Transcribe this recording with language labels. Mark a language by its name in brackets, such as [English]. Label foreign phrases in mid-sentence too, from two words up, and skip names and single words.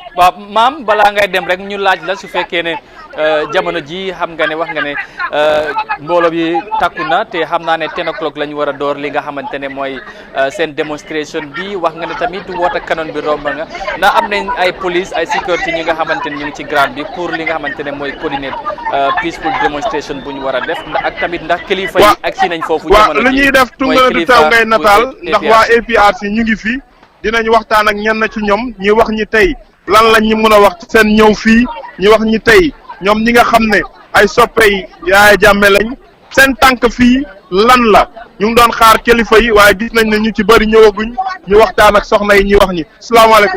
[Wolof] waaw maam balaa ngay dem rek ñu laaj la su fekkee ne jamono ji xam nga ne wax nga ne mbooloo bi takku na te xam naa ne 10 o'clock la ñu war a door li nga xamante ne mooy seen démonstration bi wax nga ne tamit wota canon bi romb nga na am nañ ay police ay sécurité ñi nga xamante ne ñu ngi ci ground bi pour li nga xamante ne mooy [English] coordinate peaceful demonstration [Wolof] bu ñu war a def ak tamit ndax kilifa yi ak si nañ foofu. jamono ji lu ñuy def tungala du taw ngay nataal ndax waa APRC ñu ngi fi dinañ waxtaan ak ñenn ci ñoom ñi wax ñi tey lan lañ ñu mën a wax ci seen ñëw fii ñi wax ñi tey ñoom ñi nga xam ne ay soppey Yaaya Jammeh lañ seen tànk fii lan la ñu ngi doon xaar kilifa yi waaye gis nañ ne ñu ci bëri ñëwaguñ ñu waxtaan ak soxna yi ñuy wax ñi salaamaaleykum.